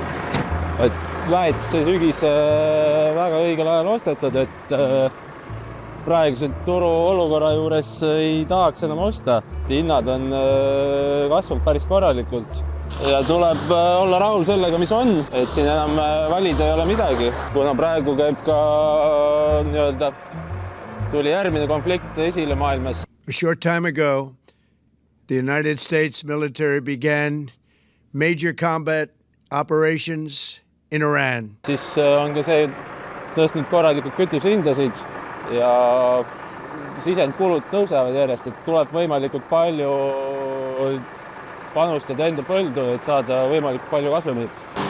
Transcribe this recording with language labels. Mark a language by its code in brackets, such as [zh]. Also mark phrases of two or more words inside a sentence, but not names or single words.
[et] Väetis sai sügis väga õigel ajal ostetud, et praeguse turu olukorra juures ei tahaks enam osta. Hinnad on kasvanud päris korralikult ja tuleb olla rahul sellega, mis on, et siin enam valida ei ole midagi. Kuna praegu käib ka tuli järgmine konflikt esile maailmas. [en] A short time ago, the United States military began major combat operations in Iran. [et] Siis on ka see tõstnud korralikult kütusehindasid ja sisendkulud tõusevad järjest, et tuleb võimalikult palju panustada enda põldu, et saada võimalikult palju kasvamit.